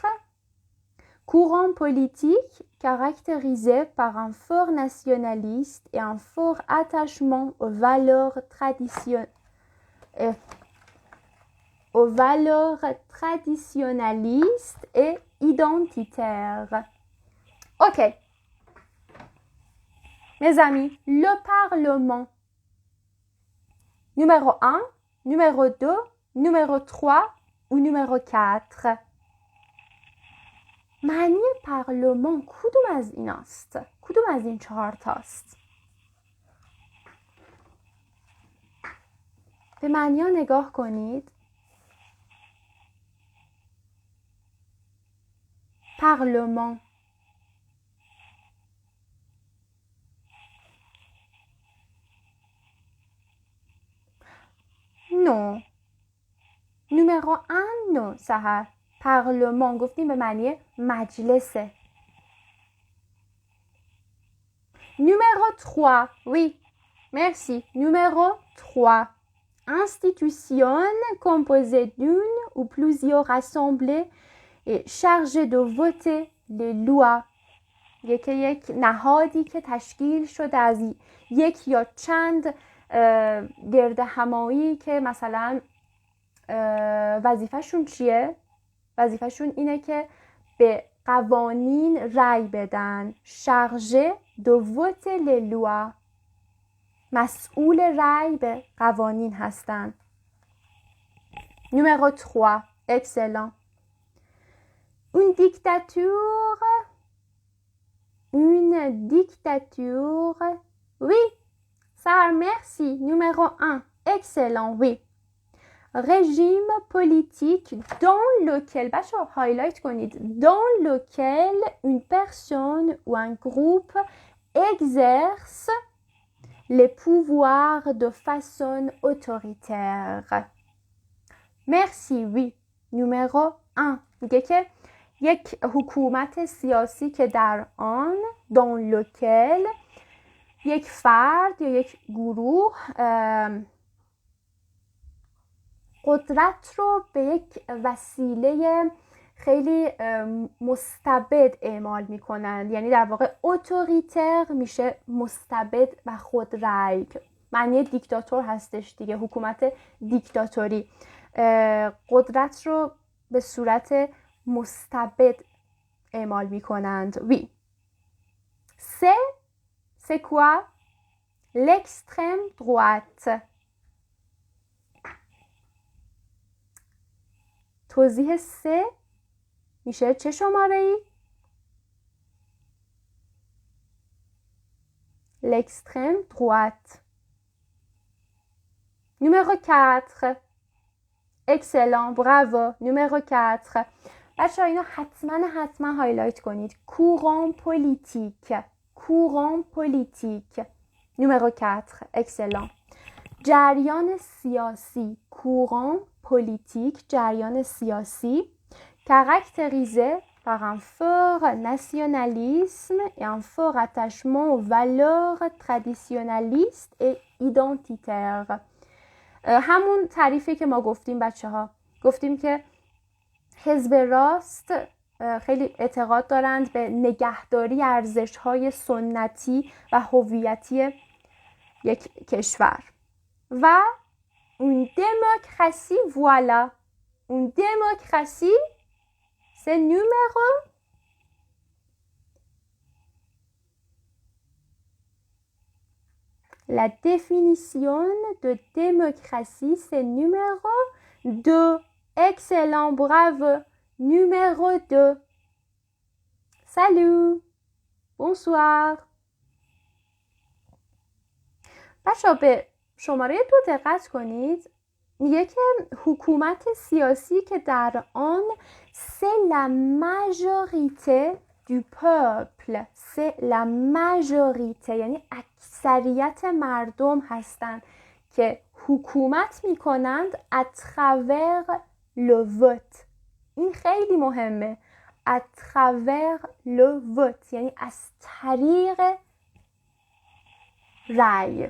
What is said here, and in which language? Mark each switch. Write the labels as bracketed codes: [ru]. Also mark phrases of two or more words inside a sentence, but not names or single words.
[fr] Courant politique caractérisé par un fort nationaliste et un fort attachement aux valeurs traditionnalistes et identitaires. Ok. Mes amis, le Parlement. Numéro 1, numéro 2, numéro 3 ou numéro 4. [fa] معنی پارلمان کدوم از این است؟ کدوم از این 4 تاست؟ به معنی ها نگاه کنید. پارلمان. [fr] نو. numéro 1 non سحر. [fa] پارلمان گفتیم به معنی مجلسه. [fr] Numéro 3, oui, merci. Numéro 3, institution composée d'une ou plusieurs assemblées et chargée de voter les lois. [fa] یک نهادی که تشکیل شده از یک یا چند گرد همایی که مثلا وظیفه‌شون چیه؟ وظیفه‌شون اینه که به قوانین رأی بدن. [fr] chargée de voter les lois. [fa] مسئول رأی به قوانین هستن. [fr] Numéro 3. Excellent. Une dictature. Une dictature. Oui. Ça, merci. Numéro 1. Excellent. Oui. Régime politique dans lequel, [fa] بچه‌ها highlight کنید, [fr] dans lequel une personne ou un groupe exerce les pouvoirs de façon autoritaire. Merci, oui. Numéro 1. [fa] میگه که یک حکومت سیاسی که در آن [fr] dans lequel [fa] یک فرد یا یک گروه قدرت رو به یک وسیله خیلی مستبد اعمال میکنن. یعنی در واقع اتوریتر میشه مستبد و خودرأی. معنی دیکتاتور هستش دیگه، حکومت دیکتاتوری. قدرت رو به صورت مستبد اعمال میکنند. [fr] وی. C'est quoi? L'extrême droite. [fa] توضیح 3 میشه چه شماره‌ای؟ [fr] L'extrême droite. Numéro 4. Excellent, bravo. Numéro 4. [fa] بچه‌ها اینو حتما هایلایت کنید. [fr] Courant politique. Courant politique. Numéro 4. Excellent. [fa] جریان سیاسی. [fr] Courant politique. [fa] جریان سیاسی. [fr] Caractérisé par un fort nationalisme et un fort attachement aux valeurs traditionnalistes et identitaires. [fa] همون تعریفی که ما گفتیم بچه ها. گفتیم که حزب راست خیلی اعتقاد دارند به نگهداری ارزش‌های سنتی و هویتی یک کشور. [fr] و une démocratie, voilà. Une démocratie, c'est numéro La définition de démocratie, c'est numéro 2. Excellent, bravo. Numéro 2. salut bonsoir. [fa] بچه‌ها به شماره 2 دقت کنید. میگه که حکومت سیاسی که در آن [fr] c'est la majorité du peuple، c'est la majorité [fa] یعنی اکثریت مردم هستند که حکومت میکنند [fr] à travers le vote. [fa] این خیلی مهمه. [fr] à travers le vote [fa] یعنی از طریق رأی.